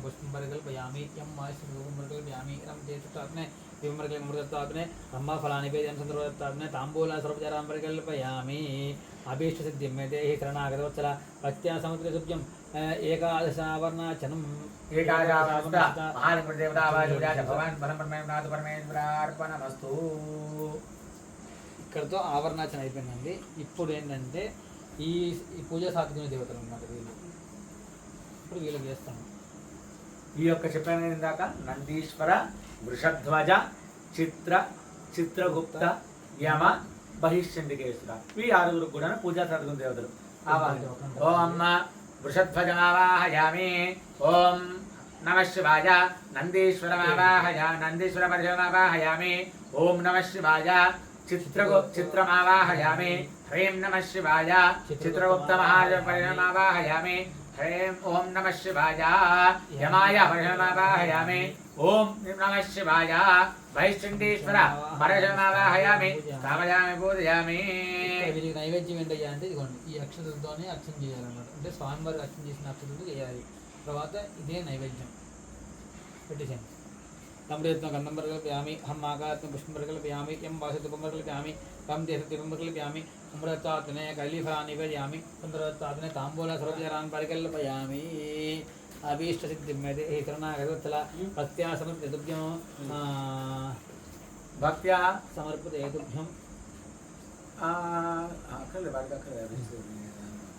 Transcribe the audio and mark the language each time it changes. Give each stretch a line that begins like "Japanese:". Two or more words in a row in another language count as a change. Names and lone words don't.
Sanskrit: पुष्पं प्रकल्पयामि यं वासि धूपं प्रकल्पयामि रं देशत्वात्मे दीपं प्रकल्पयामि रम्भाफलानि वेदं सन्दरत्वात्मे ताम्बूला सर्वजरान् परिकल्पयामि अभीष्टसिद्धिं मे देहि शरणागतवत्सल भक्त्या समर्पयेद्भ्यं एकादशावरणार्चनम् परमेश्वरार्पणमस्तु
Telugu: ఇక్కడతో ఆవరణార్చన అయిపోయిందండి. ఇప్పుడు ఏంటంటే ఈ పూజ సాధుకునే దేవతలు అన్నమాట వీళ్ళు. ఇప్పుడు వీళ్ళకి చేస్తాము. ఈ యొక్క చెప్పాను ఇందాక నందీశ్వర వృషధ్వజ చిత్రగుప్త యమ బహిష్చండికేశ్వర ఈ ఆరుగురు కూడా పూజా సాధుకునే దేవతలు.
Sanskrit: ఓం వృషధ్వజమావాహయామి ఓం नमः शिवाय नंदीश्वरपरिशमावाहयामि ओम नमः शिवाय चित्रमावाहयामि ह्रीं नमः शिवाय चित्रगुप्तमहापरिशमावाहयामि ह्रीं ओम नमः शिवाय यमाय परिशमावाहयामि ओम नमः शिवाय వైశ్చండీశ్వర పరశమావాహయామి స్థాపయామి పూజయామి.
Telugu: వీరికి నైవేద్యం ఏంటయ్యా అంటే ఇదిగోండి ఈ అక్షతలతోనే అర్చన చేయాలన్నమాట. అంటే స్వామివారికి అర్చన చేసిన అక్షతలతో చేయాలి. తర్వాత ఇదే నైవేద్యం పెట్టేసాను.
Sanskrit: लम्बुयत्न गन्धं प्रकल्पयामि हम आकाशं पुष्पं प्रकल्पयामि यं वासि धूपं प्रकल्पयामि तं देशदीपं प्रकल्पयामि अमृतत्वात्मे कलीफलानि निवेदयामि सुन्दरत्वात्मे ताम्बूला सर्वजरान् परिकल्पयामि अभीष्टसिद्धिं मे देहि शरणागतवत्सल भक्त्या समर्पयेद्भ्यं భక్త్యా సమర్పిత ఏతుభ్యం
Telugu: అక్కర్లేదు వాడికి అక్కర్లేదు